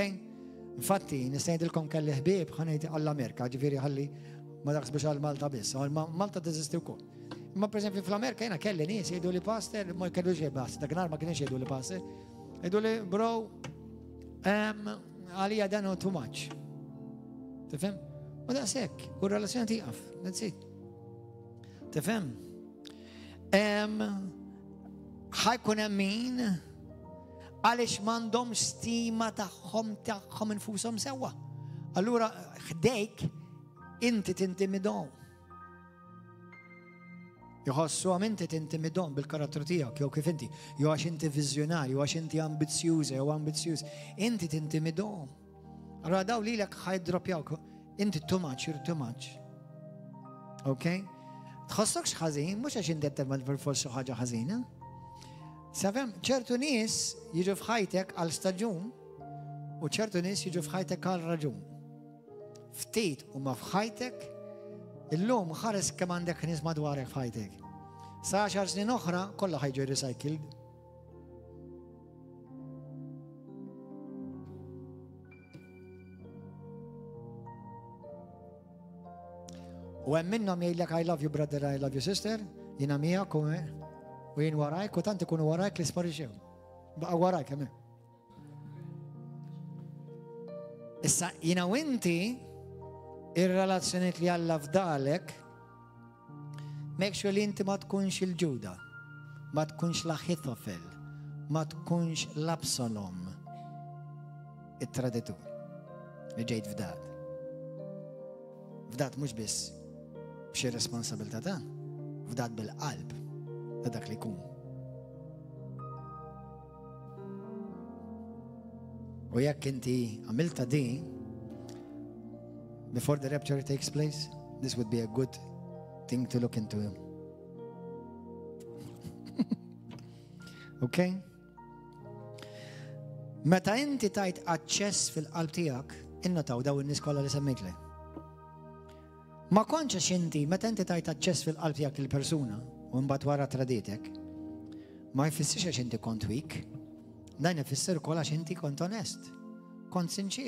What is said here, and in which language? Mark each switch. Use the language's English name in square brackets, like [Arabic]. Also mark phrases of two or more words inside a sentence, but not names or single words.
[Maltese] Infatti, nistajdilkom kelli ħbieb ħanajt għall-Amerika, ġifieri ħalli ma daqs biex għal-Malta biss, Malta teżisti wkoll. Ma [Italian] per esempio [Maltese] fl-Amerika jena kelli nies jgħidu li pastor, ma jkellu xej pastor, dak ma kienx jgħidu li pastor. Jgħidu li bro, għalija dan [English] too much. [Maltese] Tifhem? U da sekk, u r-relazzjoni tiqaf, [English] that's it. [Maltese] Tifhem? ħajkun hemm min għaliex m'għandhom stima tagħhom infushom sewwa. Allura ħdejk inti tintimidhom. Jħossuhom inti tintimidhom bil-karattru tiegħek jew kif inti, jew għax inti viżjonarju, għax inti ambizzjuż jew ambizzjuż, inti tintimidhom. Allura daw lilek ħajdropjawk, inti [English] too much, you're too much. [Maltese] Okay? Tħossokx ħażin, mhux għax inti qed forsi ħaġa ħażina. Safem, ċertu nies jiġu f'ħajtek għal staġun u ċertu nies jiġu f'ħajtek għal raġun. Ftit huma f'ħajtek, illum ħares kemm għandek nies madwarek f'ħajtek. Sa 10 snin oħra kollha ħajġu recycled. U hemm minnhom jgħidlek [English] I love you brother, I love you sister, [Maltese] jiena miegħek u jien warajk u tant ikunu warajk li sparixxew. Baqa' warajk hemm. Issa jiena u inti ir-relazzjoniet li Alla fdalek [English] make sure [Maltese] li inti ma tkunx il-Ġuda, ma tkunx l-Aħitofel, ma tkunx l-Absalom, it-traditur li ġejt fdat. Fdat mhux biss b'xi responsabilità ta' fdat bil-qalb ta' dak li jkun. U jekk inti għamilta di [English] before the rapture takes place, this would be a good thing to look into. [Maltese] Okay? Meta inti tajt aċċess fil-qalb tiegħek, innotaw daw in-nies kollha li semmejtli. Ma konċax inti, meta inti tajt aċċess fil-qalb tiegħek il-persuna u mbagħad wara traditek, ma jfissirx għax inti kont weak, dan ifisser ukoll għax inti kont onest, kont sinċir.